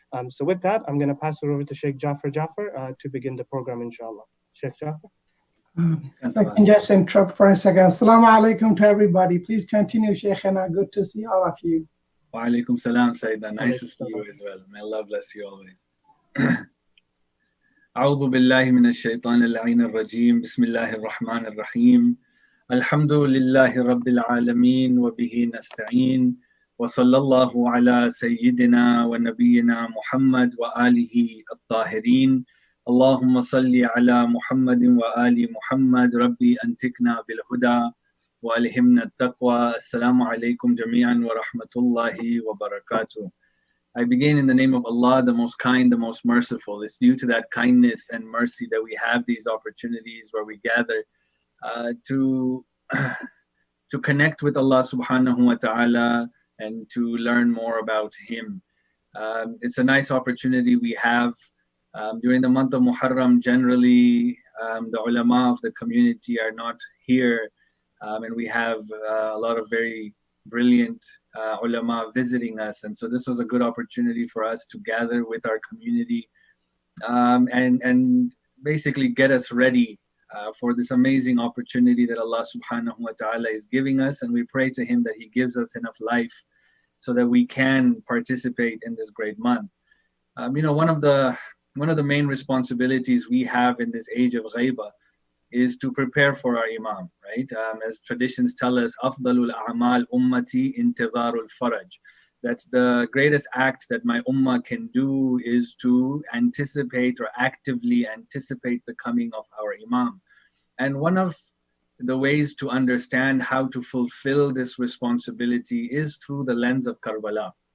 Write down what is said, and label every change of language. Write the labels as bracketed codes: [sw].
[en] So with that, I'm going to pass it over to Sheikh Jaffar to begin the program, inshallah. Sheikh Jaffar. If I can just interrupt for a second. Assalamu alaikum to everybody. Please continue, Sheikhana. Good to see all of you. Wa alaikum salam, Sayyida. Nice to see you as well. May Allah bless you always. [ar] أعوذ بالله من الشيطان اللعين الرجيم بسم الله الرحمن الرحيم الحمد لله رب العالمين وبه نستعين وصلى الله على سيدنا ونبينا محمد وآله الطاهرين اللهم صل على محمد وآل محمد ربي أنتقنا بالهدى وألهمنا التقوى السلام عليكم جميعا ورحمة الله وبركاته. [en] I begin in the name of Allah, the most kind, the most merciful. It's due to that kindness and mercy that we have these opportunities where we gather to connect with Allah subhanahu wa ta'ala and to learn more about Him. It's a nice opportunity we have. During the month of Muharram, generally, the ulama of the community are not here, and we have a lot of very brilliant ulama visiting us. And so this was a good opportunity for us to gather with our community and basically get us ready for this amazing opportunity that Allah subhanahu wa ta'ala is giving us. And we pray to Him that He gives us enough life so that we can participate in this great month. One of the main responsibilities we have in this age of ghaibah is to prepare for our Imam, right? As traditions tell us, [ar] أفضل الأعمال أمتي انتظار الفرج. [en] That the greatest act that my ummah can do is to anticipate or actively anticipate the coming of our Imam. And one of the ways to understand how to fulfill this responsibility is through the lens of Karbala.